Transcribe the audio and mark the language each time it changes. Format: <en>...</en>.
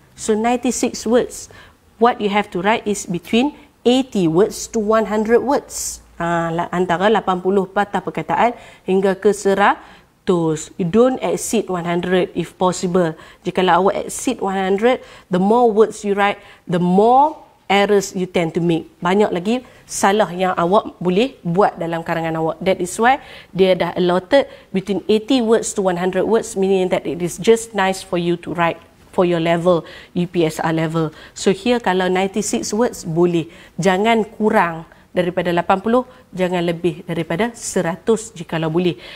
<en>So 96 words. What you have to write is between 80 words to 100 words.</en> <ms>Antara 80 patah perkataan hingga ke 100.</ms> <en>You don't exceed 100 if possible.</en> <ms>Jikalau awak</ms> <en>exceed 100, the more words you write, the more errors you tend to make.</en> <ms>Banyak lagi salah yang awak boleh buat dalam karangan awak.</ms> <en>That is why</en> <ms>dia dah</ms> <en>allotted between 80 words to 100 words, meaning that it is just nice for you to write for your level, UPSR level.</en> <ms>So here kalau 96 words boleh. Jangan kurang daripada 80, jangan lebih daripada 100 jikalau boleh.</ms>